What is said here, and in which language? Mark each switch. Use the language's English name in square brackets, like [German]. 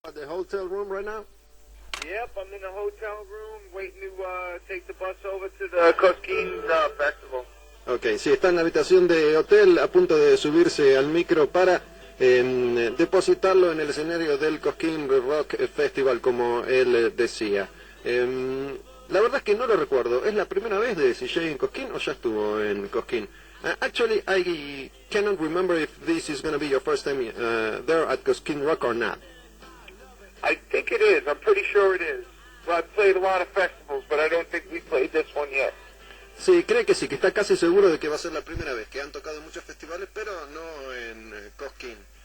[English] the hotel room right now? Yep, I'm in the hotel room waiting to take the bus over to the Cosquin festival. [Spanish] Ok, sí, está en la habitación de hotel a punto de subirse al micro para depositarlo en el escenario del Cosquin Rock Festival, como él decía. La verdad es que no lo recuerdo. ¿Es la primera vez de CJ en Cosquin o ya estuvo en Cosquin? [English] Actually, I cannot remember if this is going to be your first time there at Cosquin Rock or not. I think it is. I'm pretty sure it is. Well, I've played a lot of festivals, but I don't think we played this one yet. [Spanish] Sí, cree que sí, que está casi seguro de que va a ser la primera vez, que han tocado muchos festivales, pero no en Cosquin.